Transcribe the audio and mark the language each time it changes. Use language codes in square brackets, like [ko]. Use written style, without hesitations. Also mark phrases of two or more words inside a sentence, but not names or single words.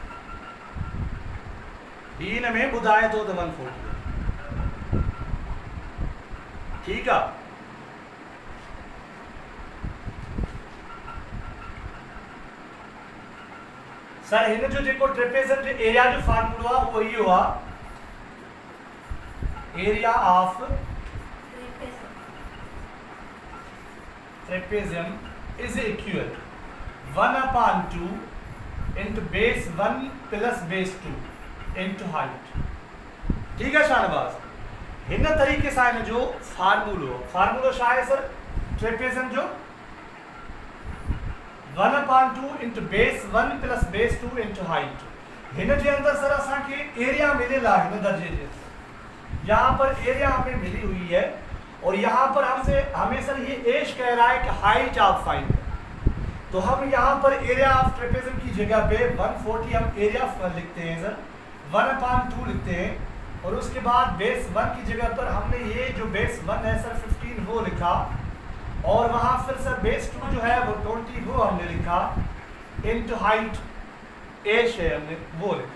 [sd] ही ने में बुधाए तो 140 ठीक है। सर हिन जो जेको ट्रेपेजियम जो एरिया जो फार्मूला हुआ वही हुआ [en] area of trapezium is equal 1/2 into base 1 plus base 2 into height. [sd] ठीक है शाहनवाज, हिन तरीके से है जो फार्मूलो छा है सर, ट्रेपेजियम जो [en] 1/2 into base 1 plus base 2 into height. [sd] हिन जे अंदर सर असांखे एरिया मिलेला हिन दर्जे जे, [hi] यहाँ पर एरिया हमें मिली हुई है और यहाँ पर हमसे हमें सर ये एश कह रहा है कि हाइट आप फाइंड करें। तो हम यहाँ पर [en] area of trapezium [hi] की जगह पे 140 हम एरिया लिखते हैं सर, 1/2 लिखते हैं और उसके बाद बेस 1 की जगह पर हमने ये जो बेस 1 है सर 15 वो लिखा और वहाँ फिर सर बेस 2 जो है वो 20 वो हमने लिखा [en] into height [hi] एश है हमने वो लिखा।